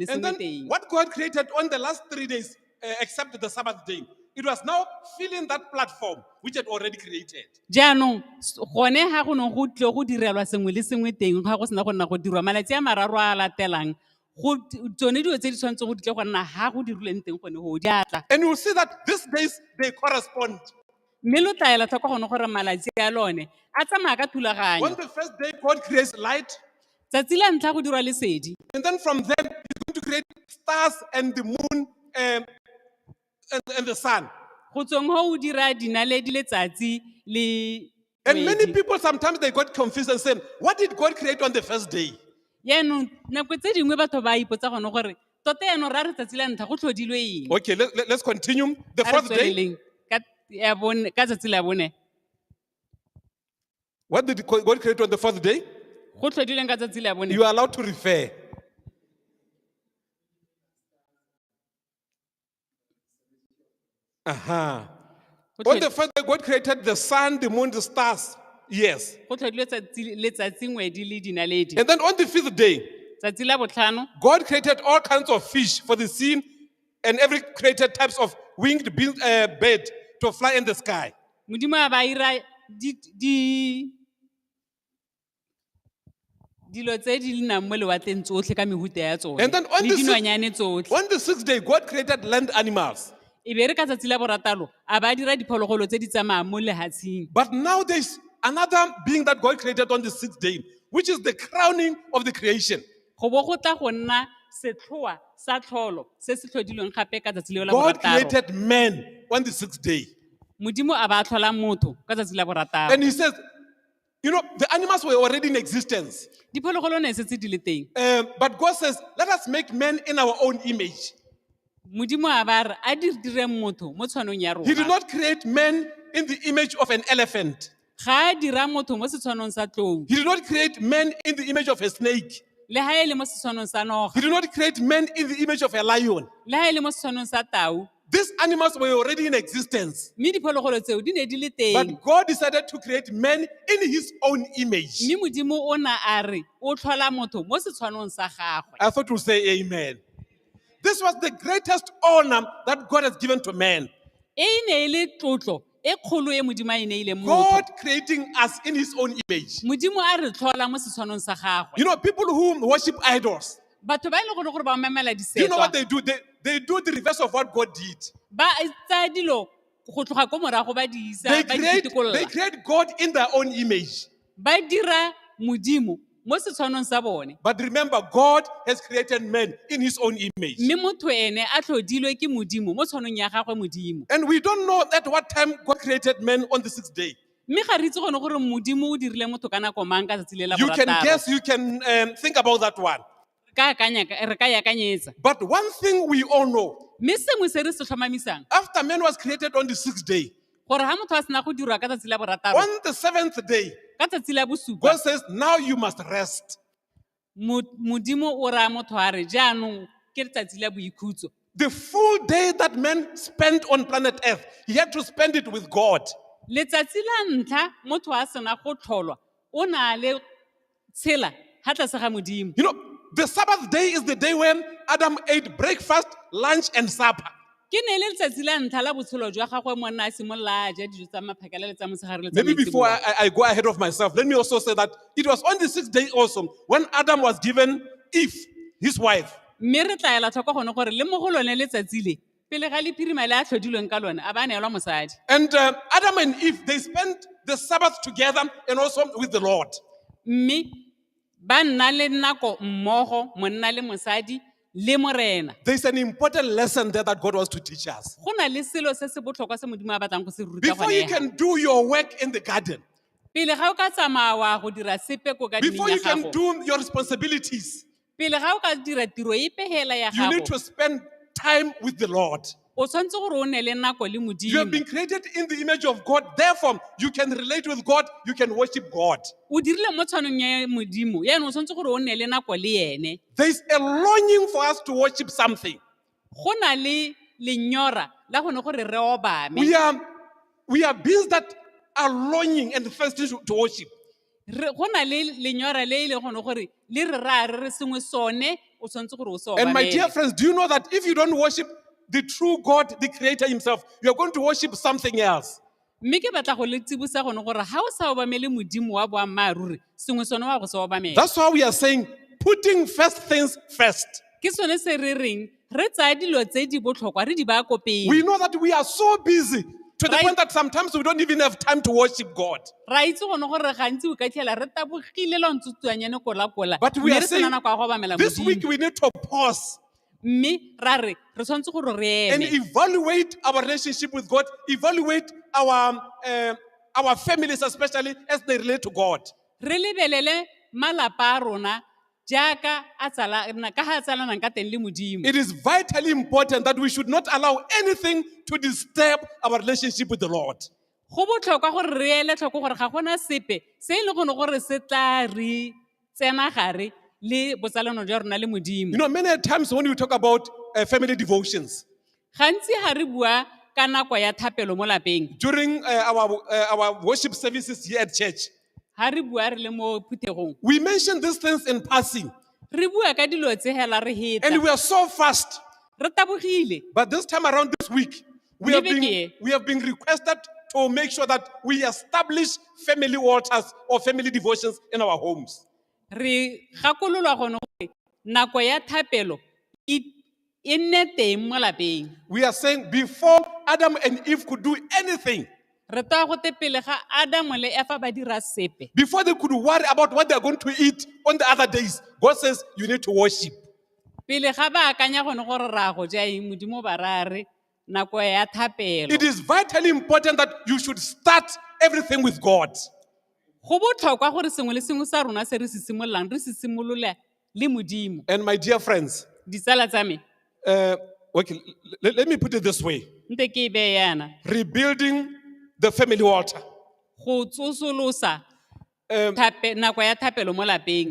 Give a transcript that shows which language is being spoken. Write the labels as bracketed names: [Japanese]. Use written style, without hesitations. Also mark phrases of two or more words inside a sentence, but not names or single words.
[English] And [Tswana] sengwe [English] then [Tswana] teng. [English] what God created on the last 3 days, except the Sabbath day, it was now filling that platform which had already created. [Tswana] jaanong gone ga go ne go tlo go direlwa sengwe le sengwe teng ga go sena go nna go dirwa malatsi a mararo a latelang go tsone dilo tse di tshwanetse go ditle go nna ga go dirilweng teng gone go di atla. [English] And you will see that these days they correspond. [Tswana] Mme lo tla ela tlhoko gone gore malatsi a lone a tsamaya ka [English] On [Tswana] thulaganyo. [English] the first day, God creates light, [Tswana] Tsatsi la ntlha go dirwa lesedi, [English] and then from them, He's going to create stars and the moon and the sun. [Tswana] go tsweng go o dira dinaledi letsatsi le [English] And many [Tswana] kgwedi. [English] people sometimes they got confused and said, "What did God create on the first day?" [Tswana] Yaanong nako tse dingwe batho ba ipotsa gone gore tota yaanong ra re tsatsi la ntlha go tlhodilwe eng. [English] Okay, let's continue. The [Tswana] A re [English] fourth day, [Tswana] tsweleleng ka tsatsi la bone [English] what did God create on the fourth day? [Tswana] go tlhodilweng ka tsatsi la bone [English] You are allowed to refer. On the first day, God created the sun, the moon, the stars. Yes. [Tswana] go tlhodilwe letsatsi ngwedi le dinaledi. [English] And then on the fifth day, [Tswana] Tsatsi la botlhano [English] God created all kinds of fish for the sea and every created types of winged bird to fly in the sky. [Tswana] modimo a ba ira dilo tse di nnang mo lewatleng tsotlhe ka mehuta ya tsone [English] And then on [Tswana] le [English] the [Tswana] dinonyane tsotlhe. [English] On the sixth day, God created land animals. [Tswana] E be re ka tsatsi la borataro a ba dira diphologolo tse di tsamayang mo lehatsheng. [English] But now there's another being that God created on the sixth day, which is the crowning of the creation. [Tswana] Go bo go tla go nna setlhoa sa tlholo se se tlhodilweng gape ka tsatsi leo la [English] God [Tswana] borataro. [English] created man on the sixth day. [Tswana] Modimo a ba tlhola motho ka tsatsi la borataro. [English] And he says, you know, the animals were already in existence. [Tswana] Diphologolo ne setse di le teng. [English] But God says, let us make man in our own image. [Tswana] Modimo a ba re a dire motho mo tshwanong ya [English] He did [Tswana] rona. [English] not create man in the image of an elephant. [Tswana] Ga a dira motho mo setshwanong sa tlou [English] He did not create man in the image of a snake. [Tswana] le ha e le mo setshwanong sa noga [English] He did not create man in the image of a lion. [Tswana] le ha e le mo setshwanong sa tau. [English] These animals were already in existence. [Tswana] Mme diphologolo tseo di ne di le teng. [English] But God decided to create man in his own image. [Tswana] Mme modimo o na a re o tlhola motho mo setshwanong sa gagwe. [English] I thought we'll say amen. This was the greatest honor that God has given to man. [Tswana] E ne e le tlotlo e kgolo e modimo a e neileng [English] God [Tswana] motho. [English] creating us in his own image. [Tswana] Modimo a re tlhola mo setshwanong sa gagwe. [English] You know, people who worship idols, [Tswana] Batho ba e leng gore ba memela [English] do you know what [Tswana] disetwa [English] they do? They do the reverse of what God did. [Tswana] ba tsaya dilo go tloga ko morago ba di isa [English] They [Tswana] ba di [English] create [Tswana] fetokolola. [English] God in their own image. [Tswana] Ba dira modimo mo setshwanong sa bone. [English] But remember, God has created man in his own image. [Tswana] Mme motho ene a tlhodilwe ke modimo mo tshwanong ya gagwe modimo. [English] And we don't know at what time God created man on the sixth day. [Tswana] Mme ga re itse gone gore modimo o dirile motho ka nako mang ka tsatsi le la [English] You can [Tswana] borataro. [English] guess, you can think about that one. [Tswana] Re ka yakanyetsa. [English] But one thing we all know, [Tswana] Mme sengwe se re se tlhomamisang [English] after man was created on the sixth day, [Tswana] gore ha motho a sena go dirwa ka tsatsi la borataro [English] on the seventh day, [Tswana] ka tsatsi la bosupa [English] God says, now you must rest. [Tswana] modimo o raya motho a re jaanong ke letsatsi la boikhutso. [English] The full day that man spent on planet Earth, he had to spend it with God. [Tswana] Letsatsi la ntlha motho a sena go tlholwa o na le tshela ha tlase ga modimo. [English] You know, the Sabbath day is the day when Adam ate breakfast, lunch, and supper. [Tswana] Ke ne le letsatsi la ntlha la botshelo jwa gagwe monna a simolola a ja dijo tsa maphakela le tsa motshegare le tsa [English] Maybe before [Tswana] maitsiboa. [English] I go ahead of myself, let me also say that it was on the sixth day also when Adam was given Eve, his wife. [Tswana] Mme re tla ela tlhoko gone gore le mo go lone letsatsi le pele ga lephirima le a tlhodilweng ka lone a ba neelwa mosadi. [English] And Adam and Eve, they spent the Sabbath together and also with the Lord. [Tswana] Mme ba nna le nako mmogo monna le mosadi le morena. [English] There's an important lesson there that God wants to teach us. [Tswana] Go na le selo se se botlhokwa se modimo a batlang go se ruta [English] Before you [Tswana] gone. [English] can do your work in the garden, [Tswana] Pele ga o ka tsamaya wa go dira sepe ko ka [English] before [Tswana] ya [English] you can [Tswana] gago. [English] do your responsibilities, [Tswana] Pele ga o ka dira tiro e pehela ya [English] you need [Tswana] gago. [English] to spend time with the Lord. [Tswana] O tshwantse gore o ne le nako le [English] You have [Tswana] modimo. [English] been created in the image of God. Therefore, you can relate with God. You can worship God. [Tswana] O dirile mo tshwanong ya modimo. Yaanong o tshwantse gore o ne le nako le ene. [English] There's a longing for us to worship something. [Tswana] Go na le lenyora la gone gore re obame. [English] We are beings that are longing and thirsty to worship. [Tswana] go na le lenyora le ile gone gore le re ra re sengwe sone o tshwanetse gore o se [English] And my dear [Tswana] obamele. [English] friends, do you know that if you don't worship the true God, the Creator Himself, you are going to worship something else? [Tswana] Mme ke batla go le tsibosa gone gore ga o sa obamele modimo wa boammaaruri sengwe sone wa go se obamela. [English] That's why we are saying putting first things first. [Tswana] Ke sone se re reng re tsaya dilo tse di botlhokwa re di baya ko pele. [English] We know that we are so busy to the Right. point that sometimes we don't even have time to worship God. [Tswana] Ra itse gone gore gantsi o ka tlhela re tabogile la ntsutswanyane kola-kola [English] But we [Tswana] mme [English] are [Tswana] re sena [English] saying [Tswana] nako ya go obamela [English] this week [Tswana] modimo. [English] we need to pause [Tswana] Mme ra re re tshwanetse gore re [English] and [Tswana] eme [English] evaluate our relationship with God, evaluate our families, especially as they relate to God. [Tswana] re lebelele malapa a rona jaaka a ka ga a tsalanang ka teng le modimo. [English] It is vitally important that we should not allow anything to disturb our relationship with the Lord. [Tswana] Go botlhokwa gore re ele tlhoko gore ga gona sepe se e le gone gore se tla re tsena gare le botsalano jwa rona le modimo. [English] You know, many times when we talk about family devotions, [Tswana] Gantsi ga re bua ka nako ya thapelo mo lapeng, [English] during our worship services here at church, [Tswana] ga re bua re le mo phuthegong, [English] we mention these things in passing, [Tswana] re bua ka dilo tse hela re heta [English] and we are so fast. [Tswana] re tabogile. [English] But this time around this week, we have been requested to make sure that we establish family altars or family devotions in our homes. [Tswana] Re gakololwa gone gore nako ya thapelo e nne teng mo lapeng. [English] We are saying before Adam and Eve could do anything, [Tswana] Re toa go te pele ga Adamu le Eva ba dira sepe, [English] before they could worry about what they are going to eat on the other days, God says you need to worship. [Tswana] pele ga ba akanya gone gore ra go ja eng modimo ba ra re nako ya thapelo. [English] It is vitally important that you should start everything with God. [Tswana] Go botlhokwa gore sengwe le sengwe sa rona se re se simololang re se simolole le modimo. [English] And my dear friends, [Tswana] Ditsala tsa me [English] okay, let me put it this way. [Tswana] nte ke e beye yana, [English] Rebuilding the family altar. [Tswana] go tsosolosa nako ya thapelo mo lapeng.